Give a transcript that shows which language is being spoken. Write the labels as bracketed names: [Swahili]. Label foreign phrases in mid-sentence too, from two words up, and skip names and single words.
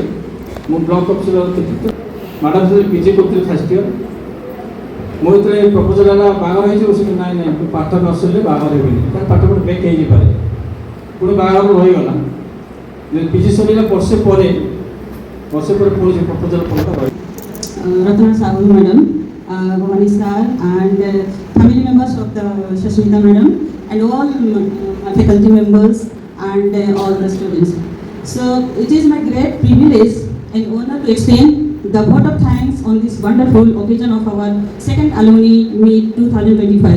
[Odia] ମୁଁ [English] block officer [Odia] ଥିଲି, ମ୍ୟାଡ଼ାମ୍ ସେଠି ପିଜି କରୁଥିଲି [English] first year. [Odia] ମୁଁ ଯେତେବେଳେ ପ୍ରପୋଜାଲ୍ ହେଲା ବାହାଘର ହେଇଯିବ, ସେଠି ନାଇଁ ପାଠ ନ ସରିଲେ ବାହାଘର ହେବିନି, କାରଣ ପାଠ ବ୍ୟାକ୍ ହେଇଯାଇପାରେ। ପୁଣି ବାହାଘର ରହିଗଲା, ପିଜି ସରିଲା ବର୍ଷେ ପରେ ପୁଣି ସେ ପ୍ରପୋଜାଲ୍ ପଡ଼ିଲା ରହି। [English] Ratna Sahu madam, Bhavani sir and family members of the Shashmita madam and all faculty members and all the students. So it is my great privilege and honor to extend the vote of thanks on this wonderful occasion of our second alumni meet 2025.